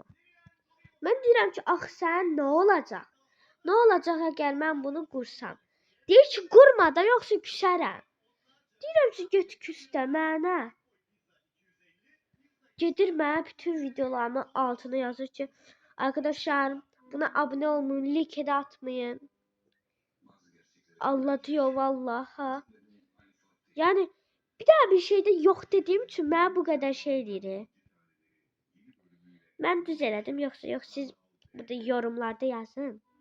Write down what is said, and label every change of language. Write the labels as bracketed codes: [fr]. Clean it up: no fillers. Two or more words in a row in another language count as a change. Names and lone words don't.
[az] Mən deyirəm ki, axı sən nə olacaq? Nə olacaq əgər mən bunu qursam? Deyir ki, qurma da, yoxsa küsərəm. Deyirəm ki, get küs də mənə. Gedir mənə bütün videolarımın altına yazır ki, [tr] arkadaşlar buna abone olmayın, like de atmayın. Allah diyor vallaha. Yani bir daha bir şeyde yok dediğim için ben bu kadar şey deyir. Ben [az] düz elədim, [tr] yoksa yok siz burada yorumlarda yazın.